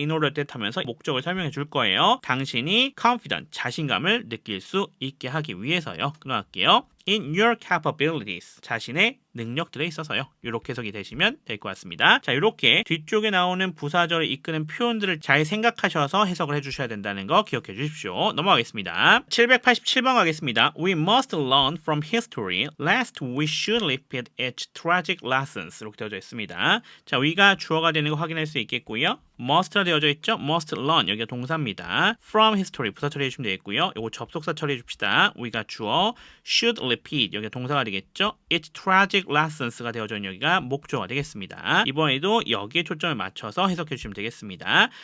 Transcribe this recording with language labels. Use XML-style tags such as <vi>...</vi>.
<en>in order that</en> <ko>하면서 목적을 설명해 줄 거예요. 당신이 confident 자신감을 느낄 수 있게 하기 위해서요. 끊어갈게요.</ko> <en>in your capabilities</en> <ko>자신의 능력들에 있어서요. 이렇게 해석이 되시면 될 것 같습니다. 자, 이렇게 뒤쪽에 나오는 부사절을 이끄는 표현들을 잘 생각하셔서 해석을 해주셔야 된다는 거 기억해 주십시오. 넘어가겠습니다. 787번 가겠습니다.</ko> <en>We must learn from history lest we should repeat its tragic lessons 이렇게 되어져 있습니다.</en> <ko>자, we가 주어가 되는 거 확인할 수 있겠고요. must가 되어져 있죠.</ko> <en>must learn</en> <ko>여기가 동사입니다.</ko> <en>from history</en> <ko>부사 처리해 주시면 되겠고요. 요거 접속사 처리해 줍시다. we가 주어</ko> <en>should repeat</en> <ko>여기가 동사가 되겠죠.</ko> <en>its tragic lessons</en> <ko>가 되어져 있는 여기가 목조가 되겠습니다. 이번에도 여기에 초점을 맞춰서 해석해 주시면 되겠습니다.</ko>